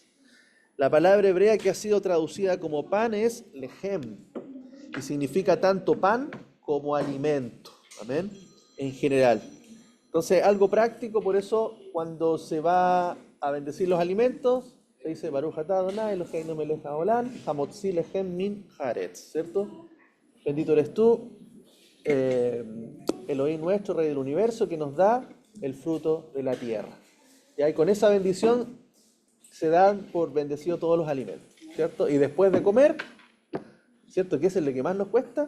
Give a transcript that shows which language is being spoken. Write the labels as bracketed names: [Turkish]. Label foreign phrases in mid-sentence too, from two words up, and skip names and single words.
[Spanish] La palabra hebrea que ha sido traducida como pan es lehem, y significa tanto pan como alimento, amén, en general. Entonces, algo práctico, por eso cuando se va a bendecir los alimentos, se dice [Hebrew] ברוך אתה אדני אלהינו מלך העולם המוציא לחם מן הארץ, [Spanish] ¿cierto? Bendito eres tú, Elohim nuestro, Rey del universo, que nos da el fruto de la tierra. Y con esa bendición se dan por bendecido todos los alimentos, ¿cierto? Y después de comer, ¿cierto? Que es lo que más nos cuesta.